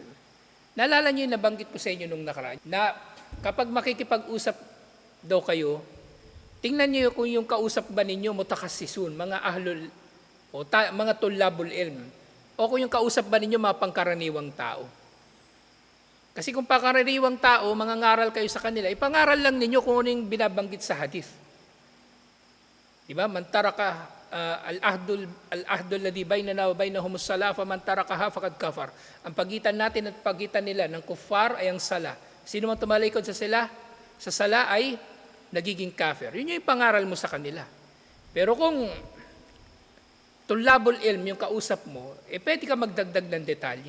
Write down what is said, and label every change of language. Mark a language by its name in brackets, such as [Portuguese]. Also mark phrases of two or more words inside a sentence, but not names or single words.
[Filipino] Naalala niyo yung nabanggit ko sa inyo nung nakaraan na kapag makikipag-usap daw kayo, tingnan niyo kung yung kausap ba ninyo mutakassisun, mga ahlul o mga [Arabic] طلاب العلم, [Filipino] o kung yung kausap ba ninyo mga pangkaraniwang tao. Kasi kung pangkaraniwang tao, mangangaral kayo sa kanila, ipangaral lang ninyo kung ano yung binabanggit sa hadith. Diba? [Arabic] من ترك العهد الذي بيننا وبينهم الصلاة فمن تركها فقد كفر. [Filipino] Ang pagitan natin at pagitan nila ng kuffar ay ang sala. Sino man tumalikod sa sala ay nagiging kafir. Yun yung ipangaral mo sa kanila. Pero kung [Arabic] طلاب العلم [Filipino] yung kausap mo, pwede ka magdagdag ng detalye.